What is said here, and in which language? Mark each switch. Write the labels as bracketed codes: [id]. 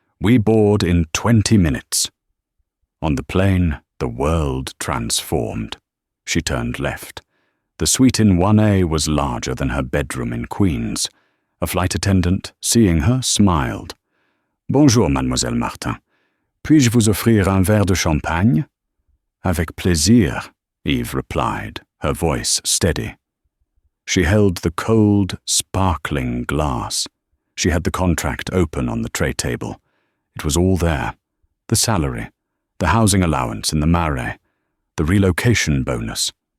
[en] We board in 20 minutes. On the plane, the world transformed. She turned left. The suite in 1A was larger than her bedroom in Queens. A flight attendant, seeing her, smiled. [fr] Bonjour, Mademoiselle Martin. Puis-je vous offrir un verre de champagne? Avec plaisir, [en] Yves replied, her voice steady. She held the cold, sparkling glass. She had the contract open on the tray table. It was all there. The salary, the housing allowance in the Marais, the relocation bonus.